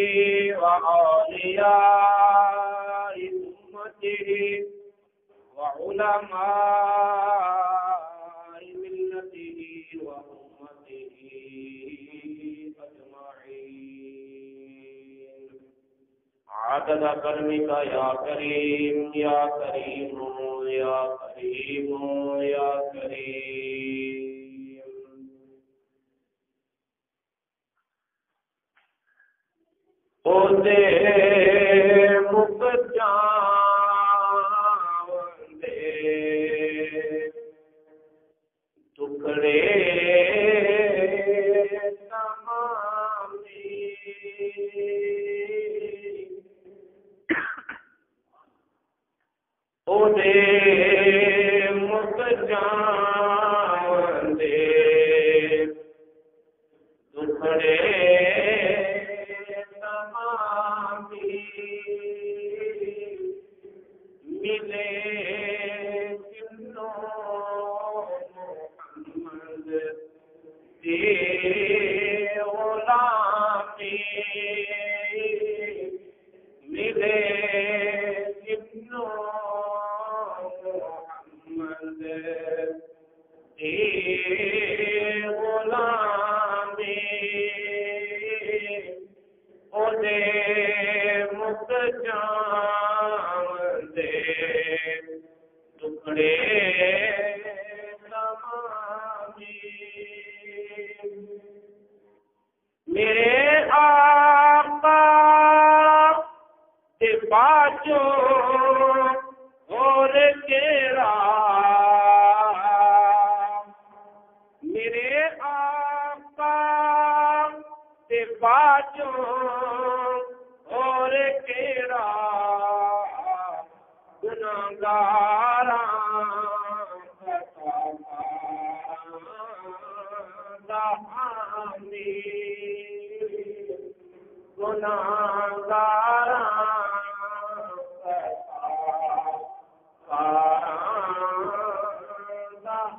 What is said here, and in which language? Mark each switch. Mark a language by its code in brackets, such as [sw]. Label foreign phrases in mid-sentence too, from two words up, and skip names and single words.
[ar] وأولياء أمته وعلماء ملته وأمته أجمعين عدد كرمك يا كريم يا كريم يا كريم يا كريم. [pa] دے مک جاندے ٹکڑے تمامی او دے مک جاندے ٹکڑے ملے محمد دی غلامی ملے محمد دی غلامی او دے مک جاندے ٹکڑے تمامی. میرے آقا کے باجو اور کیرا میرے آقا کے باجو اور کیرا گناہگاراں دا حامی گناہگاراں